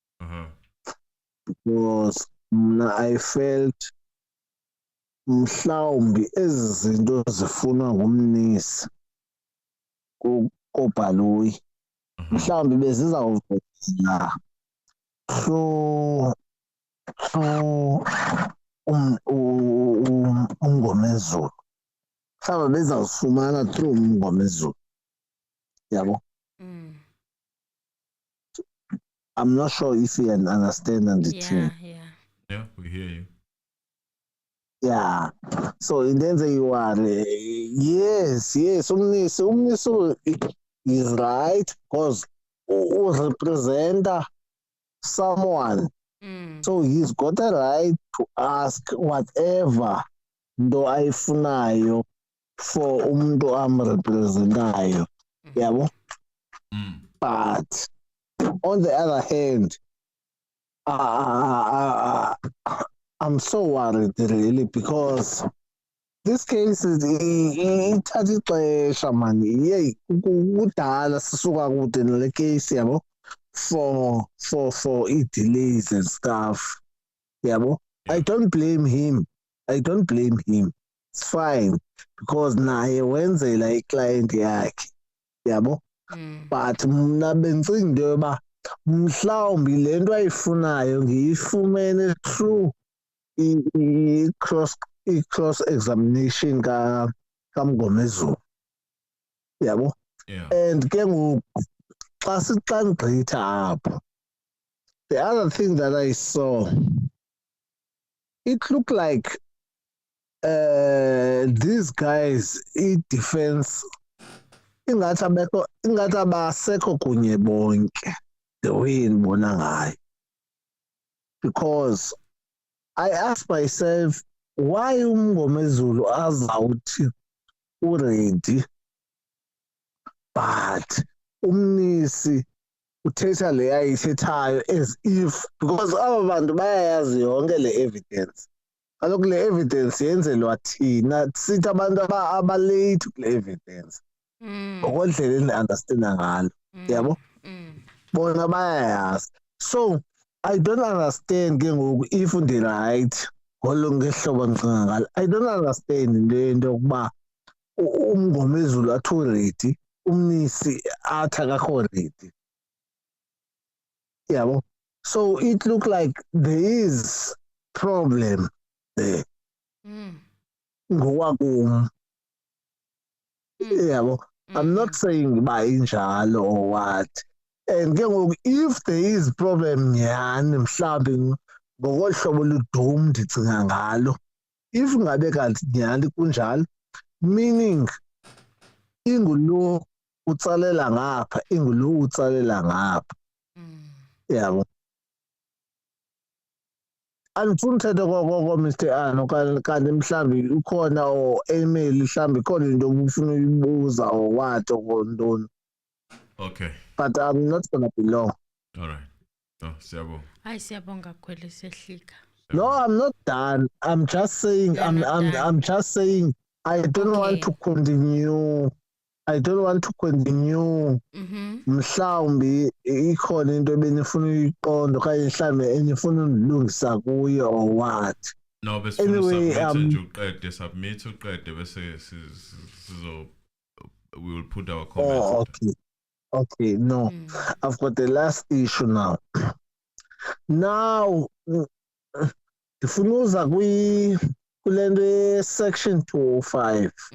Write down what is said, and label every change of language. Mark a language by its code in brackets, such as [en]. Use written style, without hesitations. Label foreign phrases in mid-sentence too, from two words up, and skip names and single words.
[en] Because I felt [xh] mhlawumbi ezi zinto zifunwa ngumnisi koBaloyi mhlawumbi bezizawuvela through uMngomezulu mhlawumbi bezawufumana through uMngomezulu. Yabo. [en] I'm not sure if you understand the team. Yeah, we hear you. [xh] Yeah. So indenze iwali. [en] Yes. Umnisi is right because he represents someone. So he's got a right to ask whatever [xh] nto ayifunayo [en] for [xh] umuntu amrepresentayo. Yabo. [en] But on the other hand, I'm so worried really because this case is [xh] ithatha ixesha [en] man. [xh] Yey kudala sisuka kude nale case yabo [en] for delays and stuff. Yabo. I don't blame him. It's fine because [xh] naye wenzela iclient yakhe. Yabo. But mna bencinga into yoba mhlawumbi le nto ayifunayo ngiyifumene through i-cross examination kaMngomezulu. Yabo. And ke ngoku xa ndigqitha apho, [en] the other thing that I saw, it looked like these guys [xh] i-defense ingathi abasekho kunye bonke [en] the way [xh] ndibona ngayo. [en] Because I asked myself, why [xh] uMngomezulu azawuthi uready [en] but but [xh] umnisi uthetha le ayithethayo [en] as if because [xh] aba bantu bayayazi yonke le evidence. Kaloku le evidence yenzelwa thina sithi abantu abalate kule evidence ngokwendlela endiunderstanda ngalo yabo bona bayayazi. [en] So I don't understand [xh] ke ngoku if ndi-right ngehlobo ndicinga ngalo. [en] I don't understand [xh] into yokuba uMngomezulu athu ready umnisi athi akakho ready yabo. [en] So it look like there is problem there [xh] ngokwakum yabo. [en] I'm not saying [xh] uba injalo [en] or what, [xh] and ke ngoku [en] if there is problem [xh] nyhani mhlawumbi ngokohlobo ludum ndicinga ngalo, if ngabe kanti nyhani kunjalo, meaning ingulo utsalela ngapha ingulo utsalela ngapha yabo. Andifuni uthetha koko Mr. Ano kanti mhlawumbi ukhona or email mhlawumbi ikhona into obufuna uyibuza [en] or what or [xh] ntoni. [en] Okay. But I'm not gonna be long. All right. [xh] Oh, siyabonga. Hayi siyabonga khwele sehlika. [en] No, I'm not done. I'm just saying. I'm just saying. I don't want to continue. I don't want to continue. [xh] Mhlawumbi ikhona into benifuna uyiqonda okanye mhlawumbi enifuna undilungisa kuyo [en] or what. No, but anyway, submit [xh] uqede bese [en] we will put our comments. Oh, okay. Okay, no. I've got the last issue now. [xh] Now ndifuna uza kule nto section 205.